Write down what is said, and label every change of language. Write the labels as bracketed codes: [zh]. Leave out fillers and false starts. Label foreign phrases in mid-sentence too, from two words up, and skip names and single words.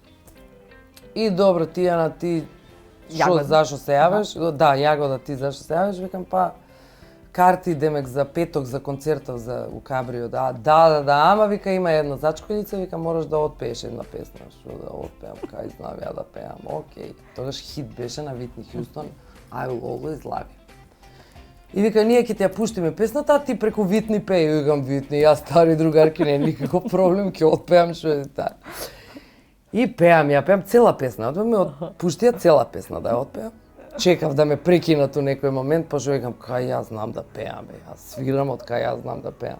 [mk] И добро, Тијана, ти зашо се јавиш? Да, Јагода, ти зашо се јавиш? Викам, па, карти демек за петок за концертов за у Кабрио, да, ама вика има една зачколица, вика мораш да отпееш една песна. Што да отпеам, кај знам ја да пеам, окей. Тогаш хит беше на Витни Хјустон, [en] I will always love you. [mk] И вика, ние ќе ти ја пуштиме песната, а ти преку Витни пеј. Викам, Витни, јас стари другарки, не никаков проблем, ќе отпеам што е таа. И ја пеам цела песна, пушти ја цела песна да ја отпеам. Чекав да ме прекинат у некој момент, па што викам, кај јас знам да пеам, јас свирам од кај јас знам да пеам.